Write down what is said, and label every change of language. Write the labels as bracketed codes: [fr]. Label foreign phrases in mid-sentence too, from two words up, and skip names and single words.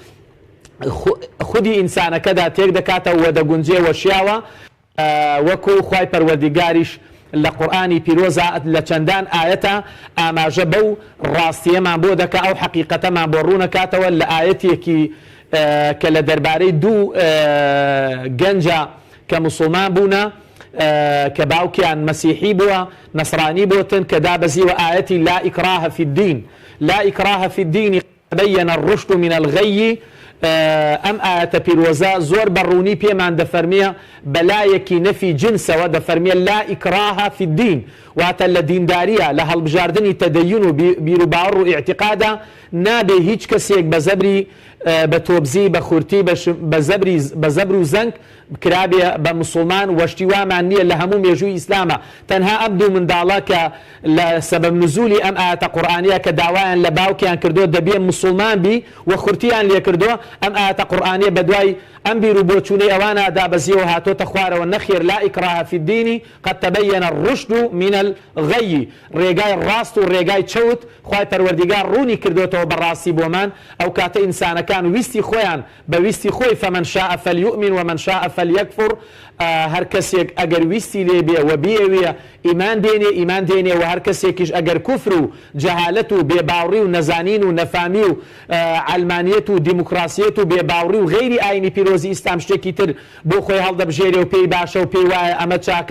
[ckb] خودی ئینسانەکەدا تێک دەکاتەوە و دەگونجێ وەشیاوە وەکو خوای پەروەردیگاریش لە قورئانی پیرۆزە لە چەندان ئاەتە ئاماژە بەو ڕاستیەمان بۆ دەکا ئەو حەقیقەتەمان بۆ ڕوونەکاتەوە لە ئاەتێکی کە لە دەربارەی دوو گەنجە کە موسڵمان بوونە کە باوکیان مەسیحی بووە نەسرانی بۆتن کە دابەزیوە ئاەتی [ar] لا ئیکراهە فی الدین لا ئیکراهە فی الدین تبین الرشد من الغی [ckb] ئەم ئاەتە پیرۆزە زۆر بەڕوونی پێمان دەفەرمیە بەلایەکی نەفی جنسەوە دەفەرمیە [ar] لا ئیکراهە فی الدین [ckb] واتە لە دینداریە لە هەڵبژاردننی تەدەین و بیر و باوەڕ و ئیعتقادە نابێ هیچ کەسێک بە زەبری بە تۆبزی بە خورتی بە زەبر و زەنگ کرابێ بە مسلمان وەشتی وامان نییە لە هەموو مێژووی ئیسلامە تەنها ئەم دوو منداڵە کە لە سەبەب نزولی ئەم ئاەتە قورئانیە کە داوایان لە باوکیان کردو دەبێ مسلمان بی و خورتیان لێ کردووە ئەم ئاەتە قورئانیە بە دوای ئەم بیر و بۆچوونەی ئەوانە دابەزیەوە هاتۆتە خوارەوە نەخێر [ar] لا ئیکراهە فی الدین قد تبین الرشد من الغی [ckb] ڕێگای ڕاست و ڕێگای چەوت خوای پەروەردیگار ڕوونی کردوێتەوە بەڕاستی بۆمان ئەو کاتە ئینسانەکان ویستی خۆیان بە ویستی خۆی [ar] فمن شاء فلیؤمن ومن شاء فلیکفر [ckb] هەر کەسێک ئەگەر ویستی لێ بێ و بیەوێ ئیمان دێنێ و هەر کەسێکیش ئەگەر کوفر و جەهالەت و بێباوڕی و نەزانین و نەفامی و علمانیەت و دیموکراسیەت و بێباوڕی و غەیری ئاینی پیرۆزی ئیسلام شتێکی تر بۆ خۆی هەڵدەبژێرێ و پێی باشە و پێی وایە ئەمە چاکە